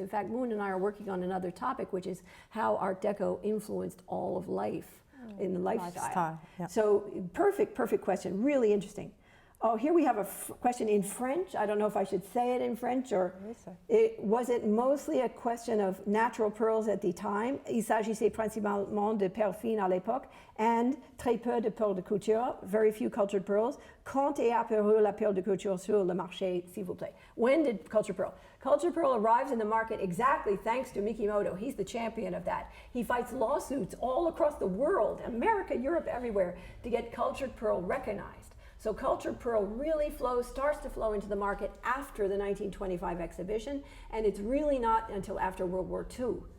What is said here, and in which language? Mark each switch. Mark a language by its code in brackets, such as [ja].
[en] In fact, Moon and I are working on another topic, which is how Art Deco influenced all of life in the lifestyle. Yeah. So perfect question, really interesting. Oh, here we have a question in French. I don't know if I should say it in French or was it mostly a question of natural pearls at the time? [fr] Il s'agissait principalement de perles fines à l'époque and très peu de perles de couture, [en] very few cultured pearls. [fr] Quand est apparue la perle de couture sur le marché, s'il vous plaît? [en] When did cultured pearl? Cultured pearl arrives in the market exactly thanks to Mikimoto. He's the champion of that. He fights lawsuits all across the world, America, Europe, everywhere, to get cultured pearl recognized. So cultured pearl really starts to flow into the market after the 1925 exhibition, and it's really not until after World War II.